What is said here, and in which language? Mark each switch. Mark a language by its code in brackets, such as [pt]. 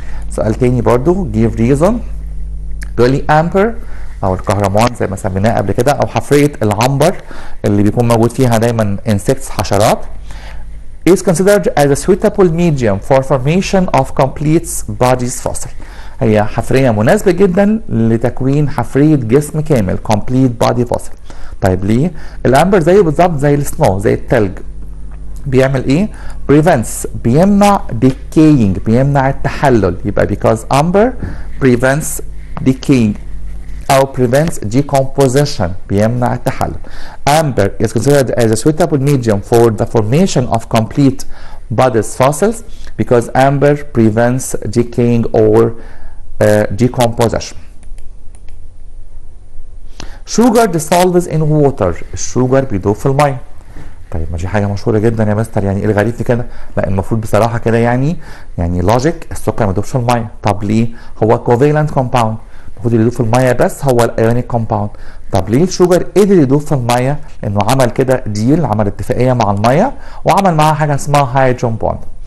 [ar] سؤال تاني برضو give reason. بيقول لي amber او الكهرمان زي ما سميناه قبل كده، او حفرية العنبر اللي بيكون موجود فيها دايما insects حشرات [en] is considered as a suitable medium for formation of complete bodies fossil. [ar] هي حفرية مناسبة جدا لتكوين حفرية جسم كامل complete body fossil. طيب ليه؟ الامبر زيه بالظبط زي السنو، زي التلج. بيعمل ايه؟ prevents بيمنع decaying، بيمنع التحلل. [en] يبقى because amber prevents decaying أو prevents decomposition، [ar] بيمنع التحلل. [en] Amber is considered as a suitable medium for the formation of complete bodies fossils because amber prevents decaying or decomposition. Sugar dissolves in water. [ar] الشوجر بيدوب في المية. طيب ما دي حاجه مشهوره جدا يا مستر، يعني ايه الغريب في كده؟ لا المفروض بصراحه كده يعني لوجيك السكر ما يدوبش في الميه. طب ليه؟ هو كوفالنت كومباوند، المفروض اللي يدوب في الميه بس هو الايونيك كومباوند. طب ليه الشوجر قدر يدوب في الميه؟ لانه عمل كده ديل، عمل اتفاقيه مع الميه وعمل معاها حاجه اسمها هيدروجين بوند.